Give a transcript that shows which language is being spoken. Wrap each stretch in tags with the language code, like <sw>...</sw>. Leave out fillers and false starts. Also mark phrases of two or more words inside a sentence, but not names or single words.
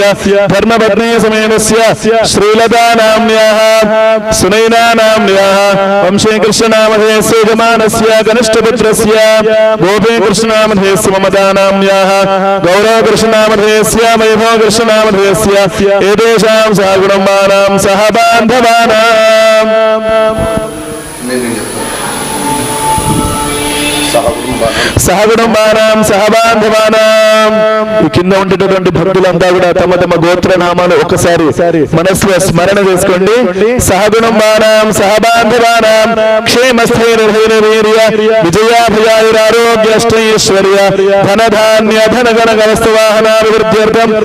<sa>धर्मपत्नी समेतस्य श्रीलता नाम्न्याः सुनैना नाम्न्याः वंशीकृष्णनामधेयस्य यजमानस्य कनिष्ठपुत्रस्य गोपीकृष्णनामधेयस्य ममता नाम्न्याः गौरवकृष्णनामधेयस्य वैभवकृष्णनामधेयस्य एतेषां सहगुणमानां सह बान्धवानां సహగుణమానాం సహబాంధవానాం.</sa> <te>ఈ కింద ఉండేటటువంటి భక్తులంతా కూడా తమ తమ గోత్రనామాలు ఒకసారి మనసులో స్మరణ చేసుకోండి.</te> <sa>సహగుణమానాం సహబాంధవానాం క్షేమస్థైర్యధైర్యవీర్య విజయాభయాయురారోగ్యష్టైశ్వర్య ధనధాన్య ధనగణగవస్తువాహనాభివృద్ధ్యర్థం</sa>